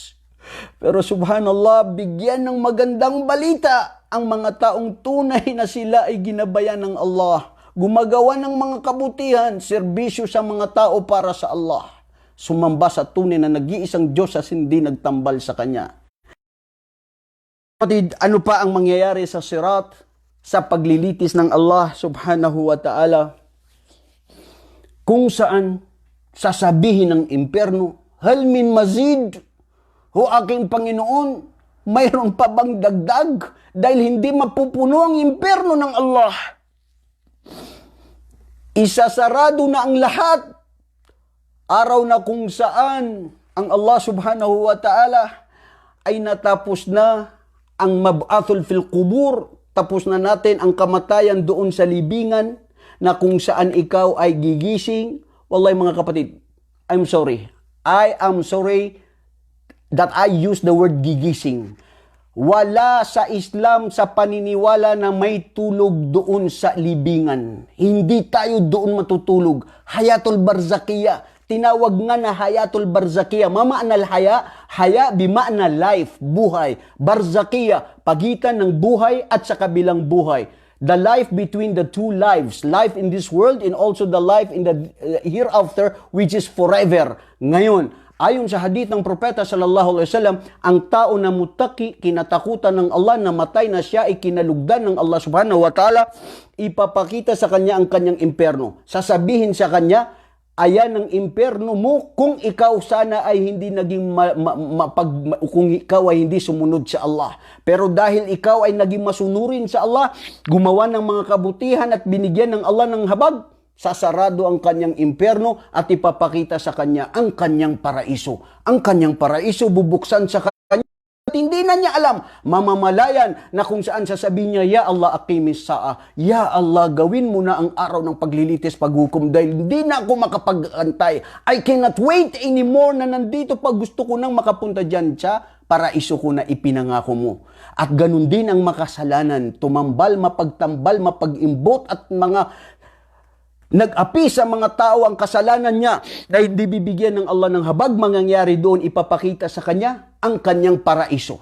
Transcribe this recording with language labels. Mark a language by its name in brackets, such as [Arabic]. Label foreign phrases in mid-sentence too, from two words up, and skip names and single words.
[Filipino] Pero subhanallah, bigyan ng magandang balita ang mga taong tunay na sila ay ginabayan ng Allah. Gumagawa ng mga kabutihan, serbisyo sa mga tao para sa Allah. Sumamba sa tunay na nag-iisang Diyos at hindi nagtambal sa Kanya. Kapatid, ano pa ang mangyayari sa sirat, sa paglilitis ng Allah [Arabic] subhanahu wa ta'ala? [Filipino] Kung saan sasabihin ng impyerno, [Arabic] hal min mazid, [Filipino] o aking Panginoon, mayroon pa bang dagdag? Dahil hindi mapupuno ang impyerno ng Allah. Isasarado na ang lahat. Araw na kung saan ang Allah [Arabic] subhanahu wa ta'ala [Filipino] ay natapos na ang [Arabic] mab'athul fil qubur. [Filipino] Tapos na natin ang kamatayan doon sa libingan na kung saan ikaw ay gigising. Wallahi mga kapatid, [English] I'm sorry. I am sorry that I use the word gigising. [Filipino] Wala sa Islam sa paniniwala na may tulog doon sa libingan. Hindi tayo doon matutulog. [Arabic] Hayatul barzakiyah. [Filipino] Tinawag nga na [Arabic] hayatul barzakiyah. Mama'anal haya bima'na life, buhay. [Filipino] Barzakiyah, pagitan ng buhay at sa kabilang buhay. [English] The life between the two lives. Life in this world and also the life in the hereafter, which is forever. [Filipino] Ngayon, ayon sa hadith ng propeta [Arabic] sallallahu alaihi wasallam, [Filipino] ang tao na mutaki, kinatakutan ng Allah, na matay na siya ay kinalugdan ng Allah [Arabic] subhanahu wa ta'ala, [Filipino] ipapakita sa kanya ang kanyang impyerno. Sasabihin sa kanya, ayan ang impyerno mo kung ikaw sana ay hindi naging kung ikaw ay hindi sumunod sa Allah. Pero dahil ikaw ay naging masunurin sa Allah, gumawa ng mga kabutihan at binigyan ng Allah ng habag, sasarado ang kanyang impyerno at ipapakita sa kanya ang kanyang paraiso. Ang kanyang paraiso bubuksan sa kanya. At hindi na niya alam, mamamalayan na kung saan sasabihin niya, [Arabic] Ya Allah, aqimis sa'a. Ya Allah, [Filipino] gawin mo na ang araw ng paglilitis, paghukom, dahil hindi na ako makapag-antay. [English] I cannot wait anymore [Filipino] na nandito pag gusto ko nang makapunta dyan sa paraiso ko na ipinangako mo. At ganun din ang makasalanan, tumambal, mapagtambal, mapag-imbot at mga nag-api sa mga tao ang kasalanan niya na hindi bibigyan ng Allah ng habag, mangyayari doon, ipapakita sa kanya ang kanyang paraiso.